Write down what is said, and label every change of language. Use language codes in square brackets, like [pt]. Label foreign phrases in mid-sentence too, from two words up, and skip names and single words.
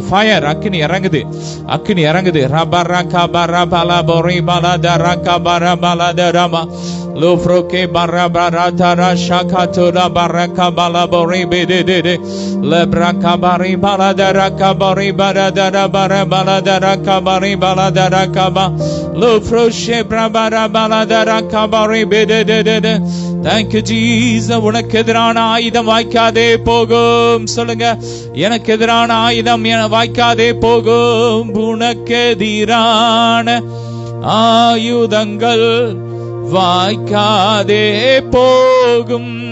[ta] ஃபயர் அக்கினி இறங்குது, அக்கினி இறங்குது. ரபராக்கா பரபலா போரி பாலா தராக்கா பரபலா தரமா லோ ஃப்ரோகே பரபரா தரா ஷாகா தோரா பரக்கா பாலா போரி பெதே லப்ராக்கா பரி பாலா தராக்கா போரி பரதரா bara baladara kabari baladara kaba lo froshe brabara baladara kabari bededede. [en] Thank you Jesus. [ta] உனக்கு எதிரான ஆயுதம் வாய்க்காதே போகும். சொல்லுங்க, எனக்கு எதிரான ஆயுதம் வாய்க்காதே போகும். உனக்கு எதிரான ஆயுதங்கள் வாய்க்காதே போகும்.